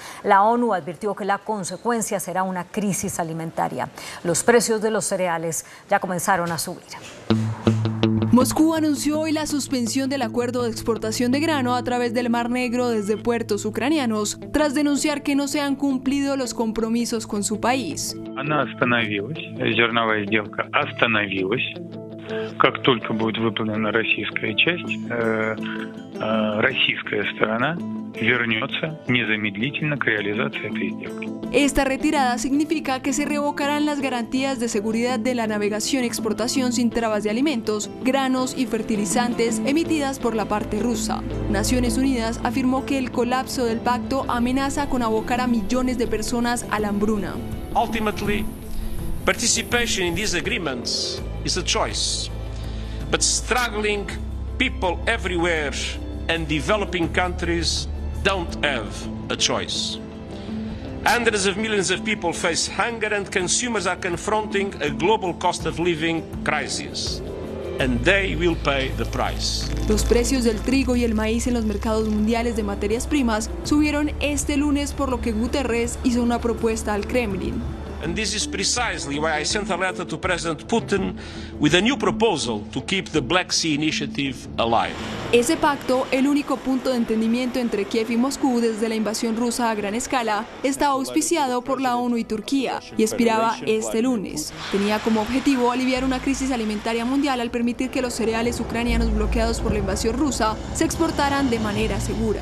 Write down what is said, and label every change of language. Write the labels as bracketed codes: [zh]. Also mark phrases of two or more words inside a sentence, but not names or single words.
[es] La ONU advirtió que la consecuencia será una crisis alimentaria. Los precios de los cereales ya comenzaron a subir. Moscú anunció hoy la suspensión del acuerdo de exportación de grano a través del Mar Negro desde puertos ucranianos, tras denunciar que no se han cumplido los compromisos con su país. [ru] Она остановилась, зерновая сделка остановилась. Как только будет выполнена российская часть, российская сторона вернется незамедлительно к реализации этой сделки. [es] Esta retirada significa que se revocarán las garantías de seguridad de la navegación y exportación sin trabas de alimentos, granos y fertilizantes emitidas por la parte rusa. Naciones Unidas afirmó que el colapso del pacto amenaza con abocar a millones de personas a la hambruna. [en] Ultimately, participation in these agreements is a choice, but struggling people everywhere and developing countries don't have a choice. Hundreds of millions of people face hunger and consumers are confronting a global cost of living crisis. And they will pay the price. [es] Los precios del trigo y el maíz en los mercados mundiales de materias primas subieron este lunes, por lo que Guterres hizo una propuesta al Kremlin. [en] And this is precisely why I sent a letter to President Putin with a new proposal to keep the Black Sea Initiative alive. [es] Ese pacto, el único punto de entendimiento entre Kiev y Moscú desde la invasión rusa a gran escala, estaba auspiciado por la ONU y Turquía y expiraba este lunes. Tenía como objetivo aliviar una crisis alimentaria mundial al permitir que los cereales ucranianos bloqueados por la invasión rusa se exportaran de manera segura.